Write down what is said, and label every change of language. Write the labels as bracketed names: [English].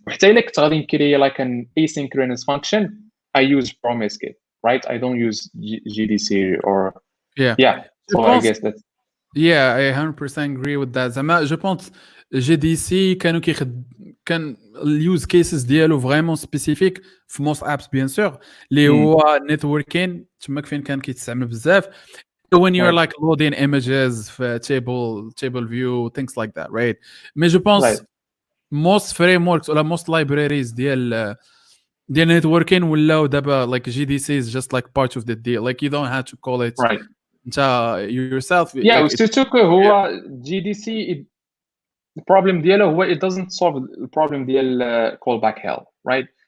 [Arabic] وحتى إلا كنت غادي نكري [English] like an asynchronous function, I use Promise Kit, right? I don't use GDC or so I guess that's Yeah, I 100% agree with that. [Arabic] زعما جو بونس جي دي سي كانوا كان اليوز كيسز ديالو فريمون سبيسيفيك في موست ابس بيان سور اللي هو نيتوركين تماك فين كان كيتستعمل بزاف [English] when you're like loading images [Arabic] في table view things like that, right? [French] Mais je pense [English] most frameworks ولا most libraries ديال networking [Arabic] ولاو دابا [English] like GDC is just like part of the deal, like you don't have to call it yourself. [Arabic] وستوك هو GDC البروبلم ديالو هو [English] it doesn't solve the problem ديال callback hell, right?